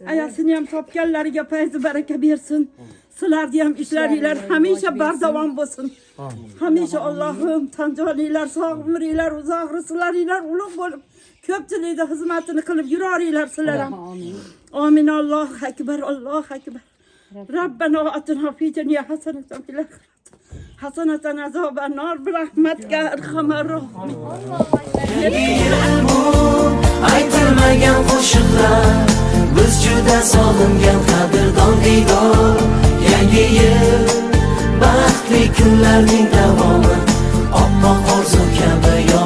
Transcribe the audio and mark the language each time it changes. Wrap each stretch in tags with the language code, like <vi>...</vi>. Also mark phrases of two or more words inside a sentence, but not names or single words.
<uz>Ayasini ham topganlariga fayzi baraka bersin. Sizlarni ham ishlaringlar hamisha bardavom bo'lsin. Hamisha Allohim tanjoninglar sog', umringlar uzoq, rizqlaringlar ulug' bo'lib, ko'pchilikda xizmatini qilib yuroringlar sizlar ham.</uz> <ar>آمين. آمين. الله أكبر، الله أكبر. ربنا آتنا في الدنيا حسنة وفي الآخرة حسنة عذاب النار برحمتك يا أرحم الراحمين.</ar> <uz>aytilmagan qo'shiqlar biz juda sog'ingan qadrdon diydor yangi yil baxtli kunlarning davomi oppoq orzu kabi</uz>